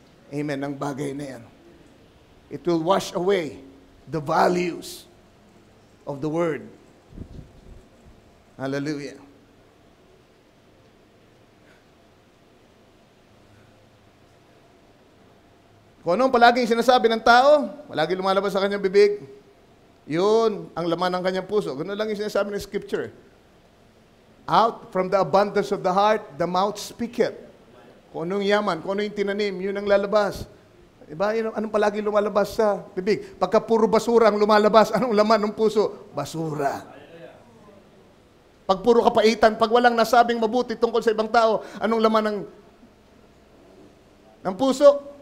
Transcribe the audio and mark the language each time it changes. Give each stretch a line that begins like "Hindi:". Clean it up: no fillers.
English: Amen,
Filipino: ang bagay na yan.
English: It will wash away the values of the Word. Hallelujah.
Filipino: Kung anong palaging sinasabi ng tao, palagi lumalabas sa kanyang bibig, yun ang laman ng kanyang puso. Ganoon lang yung sinasabi ng Scripture.
English: Out from the abundance of the heart, the mouth speaketh.
Filipino: Kung anong yaman, kung ano yung tinanim, yun ang lalabas. Diba? Yun, anong palagi lumalabas sa bibig? Pagka puro basura ang lumalabas, anong laman ng puso? Basura. Pag puro kapaitan, pag walang nasabing mabuti tungkol sa ibang tao, anong laman ng puso?